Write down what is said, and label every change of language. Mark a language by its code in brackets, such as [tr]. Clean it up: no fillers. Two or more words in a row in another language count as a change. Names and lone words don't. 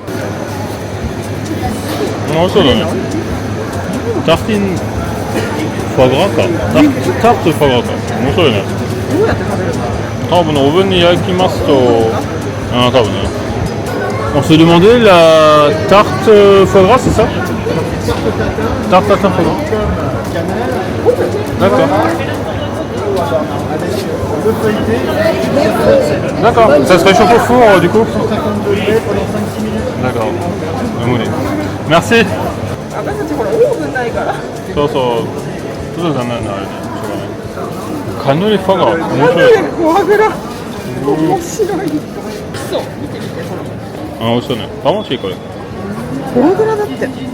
[ja] 美味しそうだね。タフティンフォアグラか。タフトフォアグラか。面白いね。どうやって食べるの？多分オーブンに焼きますと、多分ね。 [fr] On se demandait la tarte foie gras, c'est ça? Tarte tatin foie gras. D'accord. D'accord. Ça se réchauffe au four du coup? D'accord. Merci. [ja] 私たちほらオーブンないから。そうそう。ちょっと残念なあれね。しょうがない。カヌレフォアグラ。面白い。フォアグラ。面白い。そう。見てみてほら。あ、美味しそうね。楽しいこれ。フォアグラだって。